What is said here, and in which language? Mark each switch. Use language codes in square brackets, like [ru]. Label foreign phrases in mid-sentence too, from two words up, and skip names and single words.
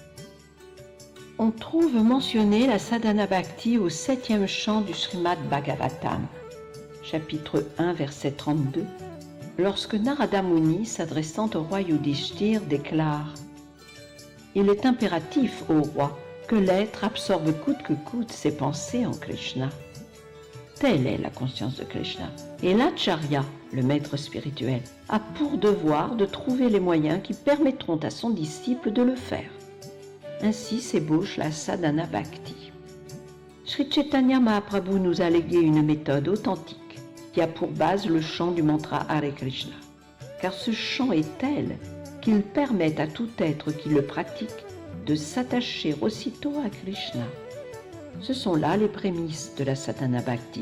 [fr] On trouve mentionné la [sa] sadhana bhakti [fr] au 7e chant du Srimad Bhagavatam, chapitre 1, verset 32, lorsque Narada Muni, s'adressant au roi Yudhishthir, déclare « Il est impératif, ô roi, que l'être absorbe coûte que coûte ses pensées en Krishna. » Telle est la conscience de Krishna. Et l'Acharya, le maître spirituel, a pour devoir de trouver les moyens qui permettront à son disciple de le faire. Ainsi s'ébauche la [sa] sadhana bhakti. [fr] Sri Chaitanya Mahaprabhu nous a légué une méthode authentique qui a pour base le chant du mantra Hare Krishna. Car ce chant est tel qu'il permet à tout être qui le pratique de s'attacher aussitôt à Krishna. Ce sont là les prémices de la [sa] sadhana bhakti.